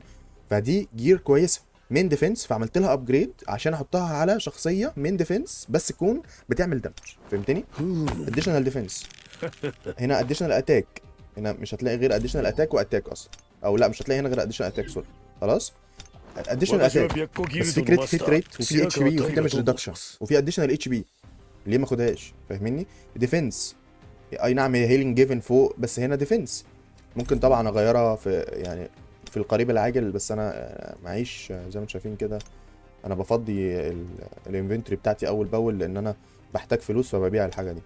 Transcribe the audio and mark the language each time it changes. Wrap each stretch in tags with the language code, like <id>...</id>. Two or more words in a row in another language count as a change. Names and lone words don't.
<ar>فدي جير كويسه من ديفنس، فعملت لها ابجريد عشان احطها على شخصيه من ديفنس بس تكون بتعمل دامج. فهمتني؟</ar> <en>additional defense,</en> <ar>هنا</ar> <en>additional attack.</en> <ar>هنا مش هتلاقي غير</ar> <en>additional attack</en> <ar>واتاك اصلا، او لا مش هتلاقي هنا غير</ar> <en>additional attack</en> <ar>سوري. خلاص اديشنال</ar> <ja>私は</ja> <ar>اتاك</ar> <ja>白子ギ</ja> <ar>بس</ar> <ja>ル</ja> <ar>في</ar> <ja>ドのマ</ja> <ar>كريت</ar> <ja>スタ</ja> <ar>هيت</ar> <ja>ー</ja> <ar>ريت وفي</ar> <ja>白</ja> <ar>اتش</ar> <ja>川</ja> <ar>بي وفي</ar> <ja>大河</ja> <ar>دامج</ar> <ja>と申し</ja> <ar>ريدكشن</ar> <ja>ます</ja> <ar>وفي</ar> <en>additional HP.</en> <ar>ليه ما اخدهاش؟ فاهمني؟ ديفنس، اي نعم هي</ar> <en>healing given</en> <ar>فوق بس هنا ديفنس. ممكن طبعا اغيرها في يعني في القريب العاجل، بس انا معيش زي ما انتم شايفين كده. انا بفضي الانفنتوري بتاعتي اول باول لان انا بحتاج فلوس فببيع الحاجه دي.</ar>